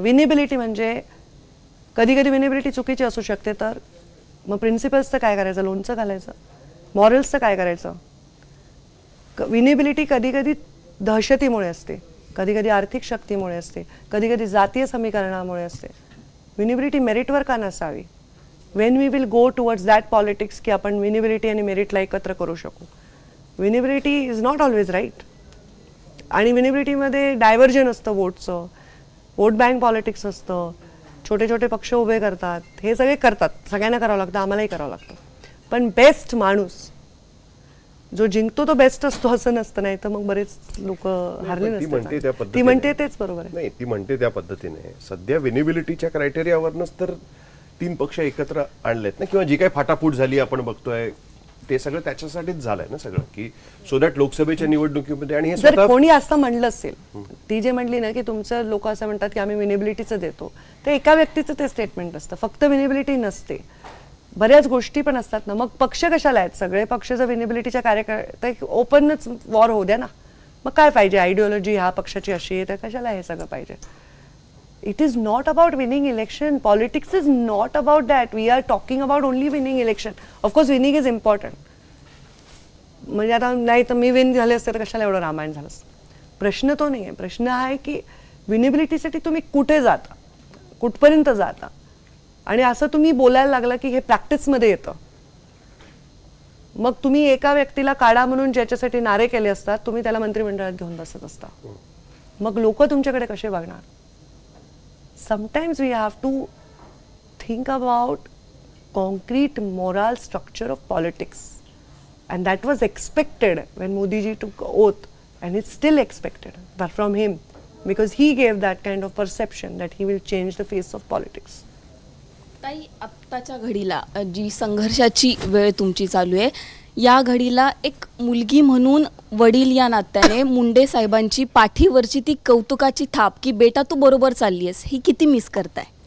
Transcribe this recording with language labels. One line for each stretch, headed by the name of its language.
Marathi: Winnability म्हणजे कधी कधी विनेबिलिटी चुकीची असू शकते, तर मग प्रिन्सिपल्सचं काय करायचं, लोणचं घालायचं, मॉरल्सचं काय करायचं. विनेबिलिटी कधी कधी दहशतीमुळे असते, कधी कधी आर्थिक शक्तीमुळे असते, कधी कधी जातीय समीकरणामुळे असते. विनेबिलिटी मेरिटवर का नसावी?
English: when we will go towards that politics
Marathi: की आपण विनेबिलिटी आणि मेरिटला एकत्र करू शकू.
English: Winnability is not always right.
Marathi: आणि विनेबिलिटीमध्ये डायव्हर्जन असतं वोटचं, वोट बँक पॉलिटिक्स असतं, छोटे छोटे पक्ष उभे करतात, हे सगळे करतात, सगळ्यांना करावं लागतं, आम्हालाही करावं लागतं. पण बेस्ट माणूस जो जिंकतो तो बेस्ट असतो असं नसतं. नाही तर मग बरेच लोक हारले नसतात. ती म्हणते तेच बरोबर आहे. नाही, ती म्हणते त्या पद्धतीने सध्या विनेबिलिटीच्या क्रायटेरियावरनच तर 3 पक्ष एकत्र आणलेत ना, किंवा जी काही फाटाफूट झाली आपण बघतोय ते सगळं त्याच्यासाठीच झालंय ना सगळं, की
English: so that
Marathi: लोकसभेच्या निवडणुकीमध्ये. आणि हे जर कोणी असं म्हणलं असेल, ती जे म्हणली ना की तुमचं लोक असं म्हणतात की आम्ही विनेबिलिटीचं देतो, ते एका व्यक्तीचं ते स्टेटमेंट असतं, फक्त विनेबिलिटी नसते, बऱ्याच गोष्टी पण असतात ना. मग पक्ष कशाला आहेत? सगळे पक्ष जर विनेबिलिटीच्या कार्यकर्ते ओपनच वॉर होऊ द्या ना. मग काय पाहिजे? आयडिओलॉजी ह्या पक्षाची अशी आहे तर कशाला हे सगळं पाहिजे?
English: It is not about winning election. Politics is not about that. We are talking about only winning election. Of course, winning is important.
Marathi: म्हणजे आता नाही तर मी विन झाले असते तर कशाला एवढं रामायण झालं असतं. प्रश्न तो नाही आहे. प्रश्न आहे की विनेबिलिटीसाठी तुम्ही कुठे जाता, कुठपर्यंत जाता. आणि असं तुम्ही बोलायला लागला की हे प्रॅक्टिसमध्ये येतं. मग तुम्ही एका व्यक्तीला काढा म्हणून ज्याच्यासाठी नारे केले असतात तुम्ही त्याला मंत्रिमंडळात घेऊन बसत असता. मग लोक तुमच्याकडे कसे बघणार?
English: Sometimes we have to think about concrete moral structure of politics, and that was expected when Modi ji took oath, and it's still expected but from him because he gave that kind of perception that he will change the face of politics.
Marathi: ताई, आत्ताच्या घडीला जी संघर्षाची वेळ तुमची चालू आहे, या घडीला एक मुलगी म्हणून वडील या नात्याने मुंडे साहेबांची पाठीवरची ती कौतुकाची थाप की बेटा तू बरोबर चालली आहेस, ही किती मिस करताय?